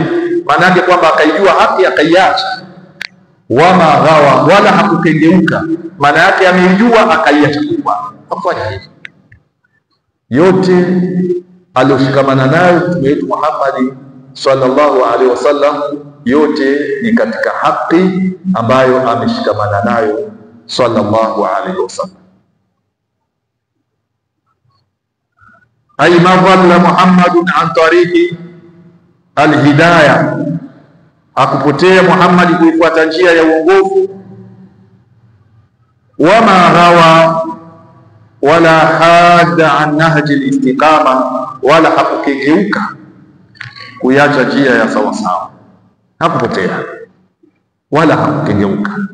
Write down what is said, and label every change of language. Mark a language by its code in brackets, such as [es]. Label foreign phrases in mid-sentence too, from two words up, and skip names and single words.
[sw] Maana yake kwamba akaijua haki akaiacha, [ar] وما غوى, [sw] wala hakukengeuka. Maana yake ameijua akaiacha kufuata, hakufanya hivyo. Yote aliyoshikamana nayo mtume wetu Muhammad [ar] صلى الله عليه وسلم, [sw] yote ni katika haki ambayo ameshikamana nayo [ar] صلى الله عليه وسلم. أي ما ضل محمد عن طريق الهداية, [sw] hakupotea Muhammad kuifuata njia ya uongofu. [ar] وما غوى ولا حاد عن نهج الاستقامة, [sw] wala hakukengeuka kuiacha njia ya sawa sawa, hakupotea wala hakukengeuka.